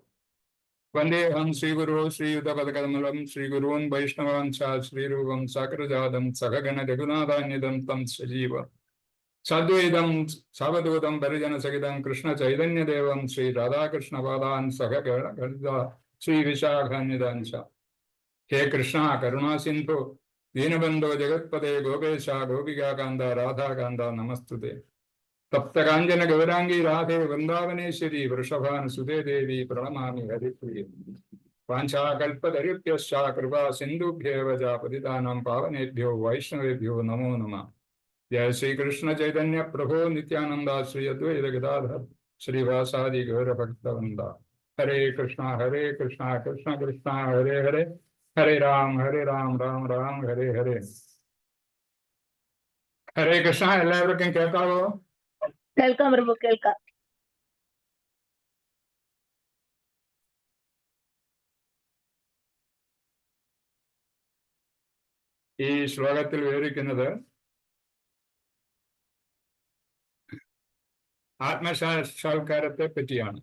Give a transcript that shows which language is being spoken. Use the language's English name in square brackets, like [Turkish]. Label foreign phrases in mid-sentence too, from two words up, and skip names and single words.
[Sanskrit] വന്ദേഹം ശ്രീഗുരോ ശ്രീയുതപദകമലം ശ്രീഗുരൂൻ വൈഷ്ണവാൻ ച ശ്രീരൂപം സകൃജാതം സഹഗണ രഘുനാഥാന്യതം തം സജീവ സാദ്വൈതം സാവധൂതം പരിജനസഹിതം കൃഷ്ണ ചൈതന്യദേവം ശ്രീ രാധാകൃഷ്ണപാദാൻ സഹഗണ ശ്രീ വിശാഖാന്യതാൻച. ഹേ കൃഷ്ണ കരുണാസിന്ധു ദീനബന്ധോ ജഗത്പദേ ഗോപേശ ഗോപികാകാന്ത രാധാകാന്ത നമസ്തുതേ. തപ്തകാഞ്ചന ഗൗരാംഗി രാധേ വൃന്ദാവനേശ്വരി വൃഷഭാനുസുതേ ദേവി പ്രണമാമി ഹരിപ്രിയേ. വാഞ്ചാകൽപതരുഭ്യശ്ച കൃപാ സിന്ധുഭ്യേവ ച പതിതാനാം പാവനേഭ്യോ വൈഷ്ണവേഭ്യോ നമോ നമഃ. जय श्री कृष्ण चैतन्य प्रभु नित्यानंदा श्री अद्वैत गदाधर श्रीवासादि गौर भक्तवृंदा। हरे कृष्णा कृष्ण कृष्णा हरे हरे, हरे राम राम राम हरे हरे। ഹരേ കൃഷ്ണ. [Malayalam] എല്ലാവർക്കും കേൾക്കാവോ? കേൾക്കാം പ്രഭു, കേൾക്കാം. ഈ ശ്ലോകത്തിൽ വിവരിക്കുന്നത് ആത്മസാക്ഷാത്കാരത്തെ പറ്റിയാണ്.